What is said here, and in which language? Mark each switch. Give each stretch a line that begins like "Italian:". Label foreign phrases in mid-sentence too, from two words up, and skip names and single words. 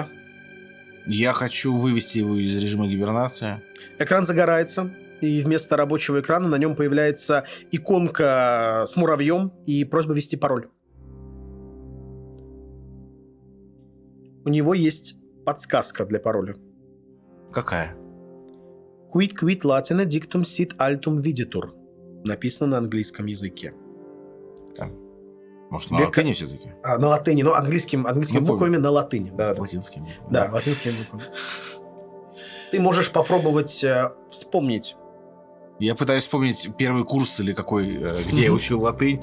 Russian: Я хочу вывести его из режима гибернации. Экран загорается, и вместо рабочего экрана на нем появляется иконка с муравьем и просьба ввести пароль. У него есть подсказка для пароля. Какая?
Latin: Quid latine dictum sit altum videtur.
Russian: Написано на английском языке. Может, на латыни все-таки? На латыни, но английскими Ну, буквами на латыни. Да, да. Латинским. Да, латинскими буквами. Ты можешь попробовать вспомнить. Я пытаюсь вспомнить первый курс или какой, где я учил латынь.